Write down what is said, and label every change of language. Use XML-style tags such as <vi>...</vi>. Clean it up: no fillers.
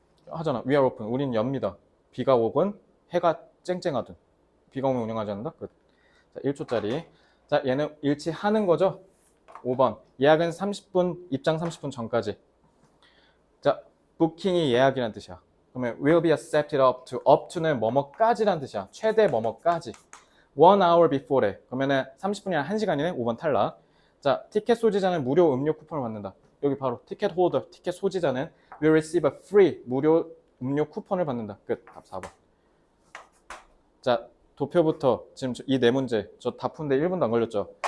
<ko>하잖아.</ko> <en>We are open.</en> <ko>우린 엽니다. 비가 오건 해가 쨍쨍하든. 비가 오면 운영하지 않는다? 끝. 자, 1초짜리. 자, 얘는 일치하는 거죠? 5번. 예약은 30분, 입장 30분 전까지. 자, 부킹이 예약이란 뜻이야.</ko> <en>그러면 will be accepted up to는</en> <ko>뭐뭐까지란 뜻이야. 최대 뭐뭐까지. 1 hour before래. 그러면은 30분이랑 1시간이네. 5번 탈락. 자, 티켓 소지자는 무료 음료 쿠폰을 받는다. 여기 바로 티켓 홀더, 티켓 소지자는</ko> <en>will receive a free</en> <ko>무료 음료 쿠폰을 받는다. 끝. 답 4번. 자, 도표부터 지금 이 네 문제 저 다 푸는데 1분도 안 걸렸죠.</ko>